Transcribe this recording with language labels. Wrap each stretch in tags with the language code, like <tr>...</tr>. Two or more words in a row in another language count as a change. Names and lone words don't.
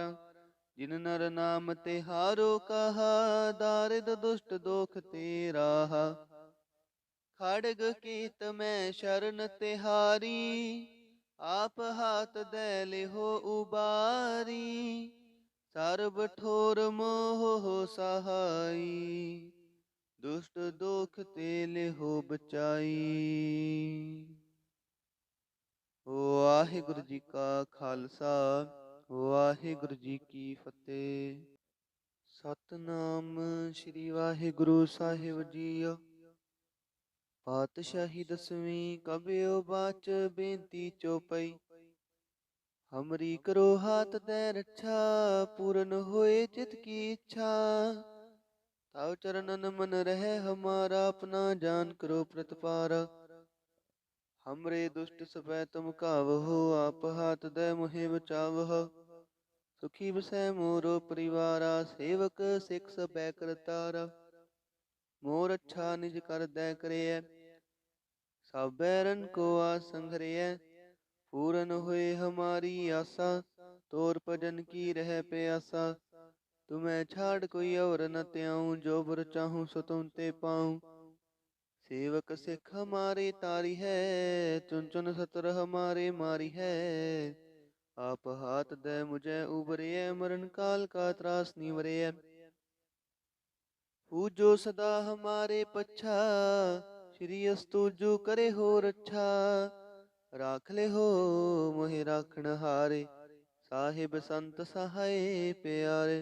<bra>जिन नर नाम तिहारो कहा, दारिद दुष्ट दोख ते राहा। खड़ग कीत में शरण तिहारी, आप हाथ दे लिहो उबारी। सर्ब ठोर मोह हो सहाई, दुष्ट दोख ते लिहो बचाई।</bra> <pa>ਵਾਹਿਗੁਰੂ ਜੀ ਕਾ ਖਾਲਸਾ, ਵਾਹਿਗੁਰੂ ਜੀ ਕੀ ਫਤਿਹ। ਸਤਨਾਮ ਸ੍ਰੀ ਵਾਹਿਗੁਰੂ ਸਾਹਿਬ ਜੀਓ। ਪਾਤਸ਼ਾਹੀ ਦਸਵੀਂ ਕਬਿਓ ਬਾਚ ਬੇਨਤੀ ਚੋਪਈ।</pa> <bra>हमरी करो हाथ दै रच्छा, पूरन होए चित की इच्छा। तउ चरनन मन रहि हमारा, अपना जान करो प्रतपारा। हमरे दुष्ट सपै तुम कावहो, आप हाथ दे मुहे बचावहो। सुखी बसै मोरो परिवारा, सेवक सिख सबै करतारा। मोर अच्छा निज कर दै करियै, सब बैरन को आस संघरियै। पूरन होए हमारी आसा, तोर भजन की रह प्यासा। तुम्हें छाड़ कोई और न त्याऊं, जो बर चाहूं सो तुम ते पाऊं। सेवक सिख हमारे तारी है, चुन चुन सतर हमारे मारी है। आप हाथ दे मुझे उबरिए, मरण काल का त्रास निवरिए। पूजो सदा हमारे पच्छा, श्री अस्तु जो करे हो रच्छा। राख ले हो मोहि राखण हारे, साहिब संत सहाय प्यारे।</bra>